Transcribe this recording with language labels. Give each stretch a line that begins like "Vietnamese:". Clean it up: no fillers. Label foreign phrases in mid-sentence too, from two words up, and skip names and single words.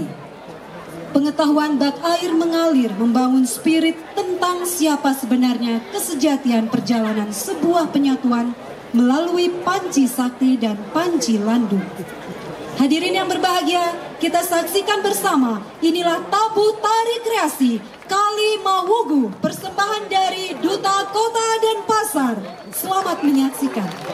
Indonesian: Pengetahuan bak air mengalir membangun spirit tentang siapa sebenarnya kesejatian perjalanan sebuah penyatuan melalui Panji Sakti dan Panji Landung. Hadirin yang berbahagia, kita saksikan bersama, inilah tabuh tari kreasi Kali Mawungu, persembahan dari Duta Kota Denpasar. Selamat menyaksikan.